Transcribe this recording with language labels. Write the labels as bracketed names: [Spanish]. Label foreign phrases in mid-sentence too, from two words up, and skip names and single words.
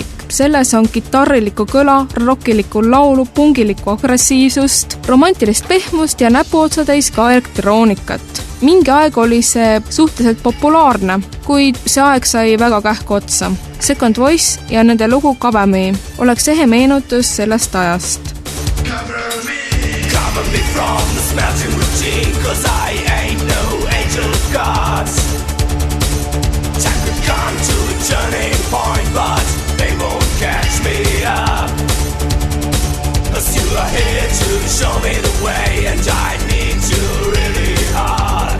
[Estonian] Selles on kitarrilikku kõla, rockilikku laulu, pungilikku agressiivsust, romantilist pehmust ja näpuotsatäis ka elektroonikat. Mingi aeg oli see suhteliselt populaarne, kuid see aeg sai väga kähku otsa. Second Voice ja nende lugu Kabemi oleks ehe meenutus sellest ajast. [English] Cover me from the smelting routine, 'cause I ain't no angel of God. Time could come to a turning point, but they won't catch me up. 'Cause you are here to show me the way, and I need you really hard.